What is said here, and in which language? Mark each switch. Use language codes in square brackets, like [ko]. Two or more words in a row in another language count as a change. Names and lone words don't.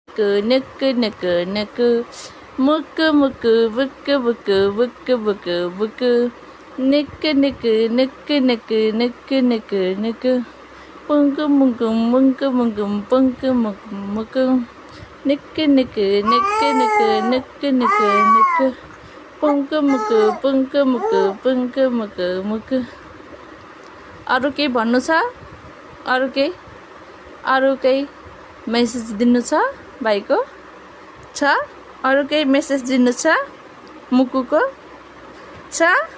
[ne] nuku nuku nuku nuku. Muku muku buku buku buku buku buku. Nuku nuku nuku nuku nuku nuku nuku. Punku muku muku muku punku muku muku. Nuku nuku nuku nuku nuku nuku nuku. Punku muku punku muku punku muku muku. अरू केही भन्नु छ? अरू केही मेसेज दिनु छ भाइको? छ? अरू केही मेसेज दिनु छ? मुकुको? छ?